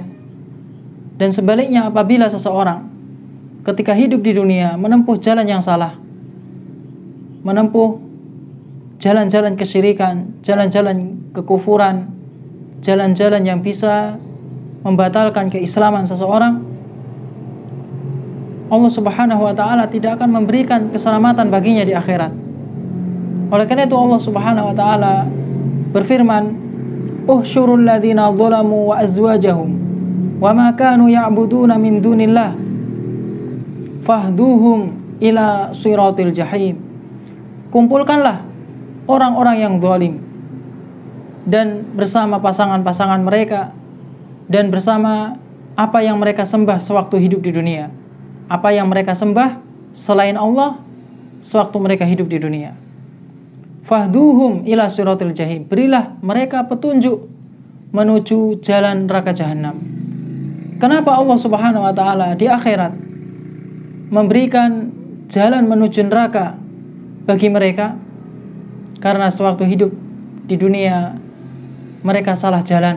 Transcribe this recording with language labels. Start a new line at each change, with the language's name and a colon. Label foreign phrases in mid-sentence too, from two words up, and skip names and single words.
Indonesian: Dan sebaliknya, apabila seseorang ketika hidup di dunia menempuh jalan yang salah, menempuh jalan-jalan kesyirikan, jalan-jalan kekufuran, jalan-jalan yang bisa membatalkan keislaman seseorang,
Arabic: الله سبحانه وتعالى
Indonesian: tidak akan memberikan keselamatan baginya di akhirat. Oleh karena itu
Arabic: الله سبحانه وتعالى
Indonesian: berfirman,
Arabic: "احشروا الذين ظلموا وأزواجهم وما كانوا يعبدون من دون الله فاهدوهم إلى صراط الجحيم."
Indonesian: Kumpulkanlah orang-orang yang zalim dan bersama pasangan-pasangan mereka dan bersama apa yang mereka sembah sewaktu hidup di dunia. Apa yang mereka sembah selain Allah sewaktu mereka hidup di dunia.
Arabic: فاهدوهم إلى صراط الجحيم.
Indonesian: Berilah mereka petunjuk menuju jalan neraka jahanam. Kenapa
Arabic: الله سبحانه وتعالى
Indonesian: di akhirat memberikan jalan menuju neraka bagi mereka? Karena sewaktu hidup di dunia mereka salah jalan.